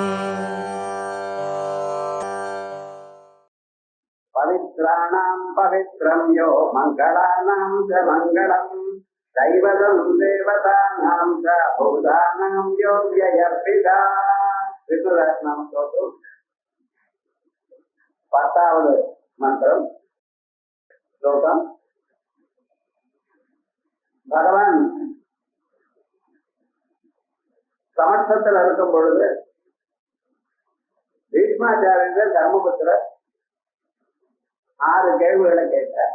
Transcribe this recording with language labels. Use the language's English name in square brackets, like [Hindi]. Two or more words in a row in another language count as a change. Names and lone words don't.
[Sanskrit] पवित्राणां पवित्रं यो मङ्गलानां च मङ्गलं दैवतं देवतानां च भूतानां यो व्ययर्पिता विष्णुरत्नं स्तोत्रं [Tamil] 10வது மந்திரம் ஸ்லோகம். பகவான் சமட்சத்தில் இருக்கும் பொழுது பீஷ்மாச்சாரியர் தர்மபுத்திரர் 6 கேள்விகளை கேட்டார்.